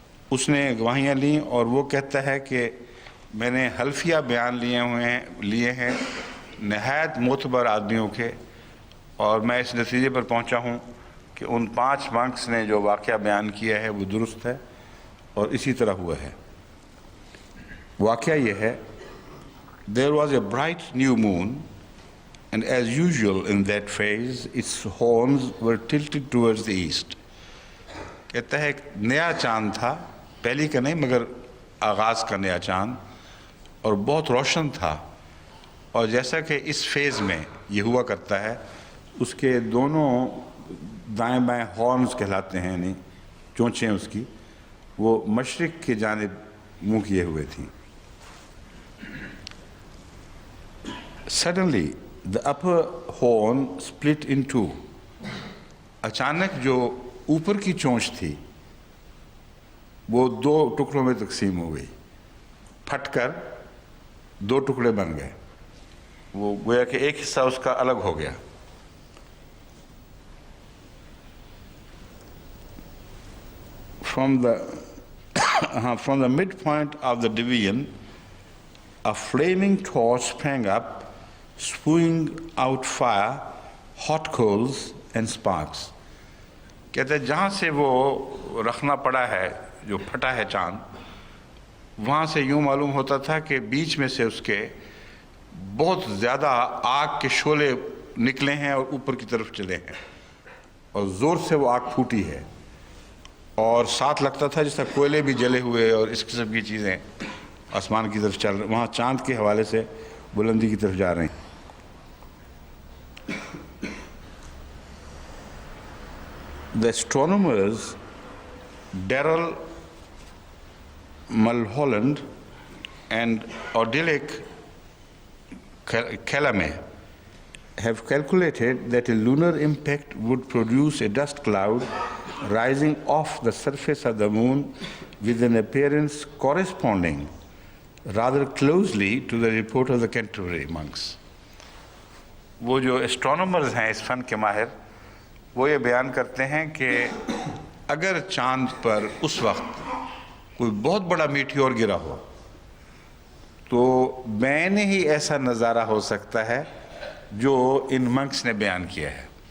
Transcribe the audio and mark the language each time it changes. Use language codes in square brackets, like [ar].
[ur] اس نے گواہیاں لیں اور وہ کہتا ہے کہ میں نے حلفیہ بیان لیے ہیں نہایت معتبر آدمیوں کے، اور میں اس نتیجے پر پہنچا ہوں کہ ان 5 مانکس نے جو واقعہ بیان کیا ہے وہ درست ہے اور اسی طرح ہوا ہے. واقعہ یہ ہے [en] there was a bright new moon and as usual in that phase its horns were tilted towards the east. [ur] کہتا ہے ایک نیا چاند تھا، پہلی کا نہیں مگر آغاز کا نیا چاند، اور بہت روشن تھا، اور جیسا کہ اس فیز میں یہ ہوا کرتا ہے اس کے دونوں دائیں بائیں ہارنز کہلاتے ہیں، یعنی چونچیں اس کی وہ مشرق کی جانب منہ کیے ہوئے تھیں. [en] Suddenly the upper horn split in two. [ur] اچانک جو اوپر کی چونچ تھی وہ 2 ٹکڑوں میں تقسیم ہو گئی، پھٹ کر 2 ٹکڑے بن گئے. وہ گویا کہ ایک حصہ اس کا الگ ہو گیا. [en] From the midpoint of the division, a flaming torch sprang up, spewing out fire, hot coals and sparks. [ur] کہتے ہیں جہاں سے وہ رکھنا پڑا ہے، جو پھٹا ہے چاند، وہاں سے یوں معلوم ہوتا تھا کہ بیچ میں سے اس کے بہت زیادہ آگ کے شعلے نکلے ہیں اور اوپر کی طرف چلے ہیں، اور زور سے وہ آگ پھوٹی ہے، اور ساتھ لگتا تھا جیسا کوئلے بھی جلے ہوئے اور اس قسم کی چیزیں آسمان کی طرف چل رہی، وہاں چاند کے حوالے سے بلندی کی طرف جا رہے ہیں. [en] The astronomers Darrell Mulholland and Odilic Calamé have calculated that a lunar impact would produce a dust cloud rising off the surface of the moon with an appearance corresponding rather closely to the report of the Canterbury monks. [ur] وہ جو اسٹرونومرز ہیں اس فن کے ماہر، وہ یہ بیان کرتے ہیں کہ اگر چاند پر اس وقت کوئی بہت بڑا میٹیور گرا ہو تو بین ہی ایسا نظارہ ہو سکتا ہے جو ان منکس نے بیان کیا ہے.